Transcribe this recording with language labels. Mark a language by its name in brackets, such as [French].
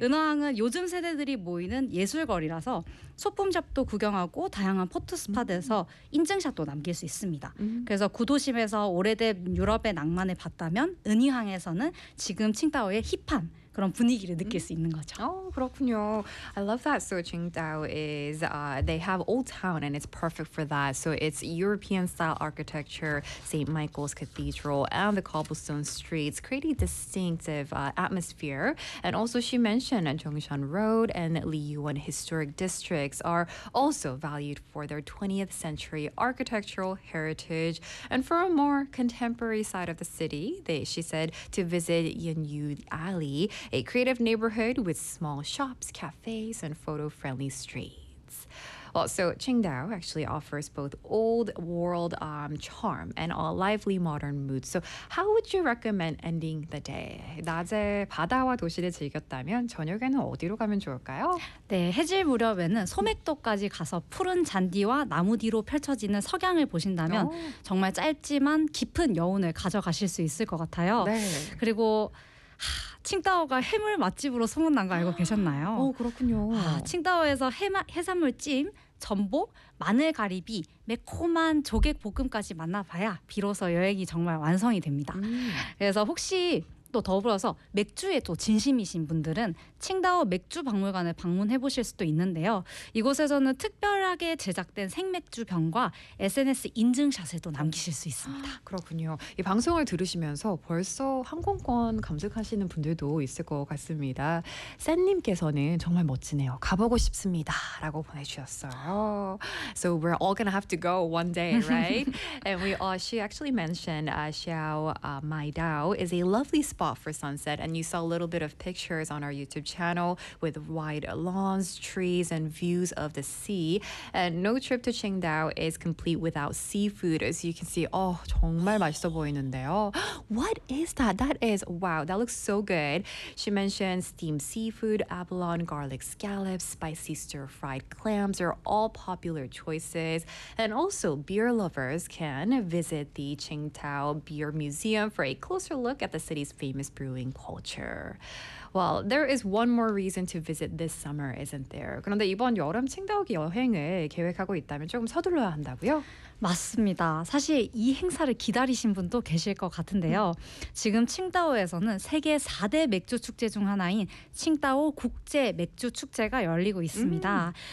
[Korean] 은어항은 요즘 세대들이 모이는 예술거리라서 소품샵도 구경하고 다양한 포토스팟에서 인증샷도 남길 수 있습니다. 그래서 구도심에서 오래된 유럽의 낭만을 봤다면 은희항에서는 지금 칭다오의 힙한 그런 분위기를 느낄 수 있는 거죠. 그렇군요. [English] I love that. So Qingdao is, they have old town and it's perfect for that. So it's European style architecture, St. Michael's Cathedral and the cobblestone streets create a distinctive atmosphere. And also she mentioned Zhongshan Road and Liyuan historic districts are also valued for their 20th century architectural heritage. And for a more contemporary side of the city, she said to visit Yanyu Alley, a creative neighborhood with small shops, cafes, and photo-friendly streets. Well, so Qingdao actually offers both old-world charm and a lively modern mood. So how would you recommend ending the day? [Korean] 낮에 바다와 도시를 즐겼다면 저녁에는 어디로 가면 좋을까요? 네, 해질 무렵에는 소맥도까지 가서 푸른 잔디와 나무 뒤로 펼쳐지는 석양을 보신다면 정말 짧지만 깊은 여운을 가져가실 수 있을 것 같아요. 네. 그리고 칭다오가 해물 맛집으로 소문난 거 알고 계셨나요? 그렇군요. 칭다오에서 해산물 찜, 전복, 마늘가리비, 매콤한 조개볶음까지 만나봐야 비로소 여행이 정말 완성이 됩니다. 그래서 혹시 또 더불어서 맥주에 또 진심이신 분들은 칭다오 맥주 박물관을 방문해 보실 수도 있는데요. 이곳에서는 특별하게 제작된 생맥주 병과 SNS 인증샷에도 남기실 수 있습니다. 그렇군요. 이 방송을 들으시면서 벌써 항공권 검색하시는 분들도 있을 것 같습니다. 샌님께서는 정말 멋지네요. 가보고 싶습니다. 라고 보내주셨어요. [English] So we're all gonna have to go one day, right? And she actually mentioned Xiao Maidao is a lovely spot for sunset, and you saw a little bit of pictures on our YouTube channel with wide lawns, trees, and views of the sea. And no trip to Qingdao is complete without seafood, as you can see. [Korean] 정말 맛있어 보이는데요. [English] What is that? That is, wow, that looks so good. She mentioned steamed seafood, abalone, garlic scallops, spicy stir-fried clams are all popular choices. And also, beer lovers can visit the Qingdao Beer Museum for a closer look at the city's famous brewing culture. Well, there is one more reason to visit this summer, isn't there? [Korean] 그런데 이번 여름 칭다오 여행을 계획하고 있다면 조금 서둘러야 한다고요? 맞습니다. 사실 이 행사를 기다리신 분도 계실 것 같은데요. 지금 칭다오에서는 세계 4대 맥주 축제 중 하나인 칭다오 국제 맥주 축제가 열리고 있습니다.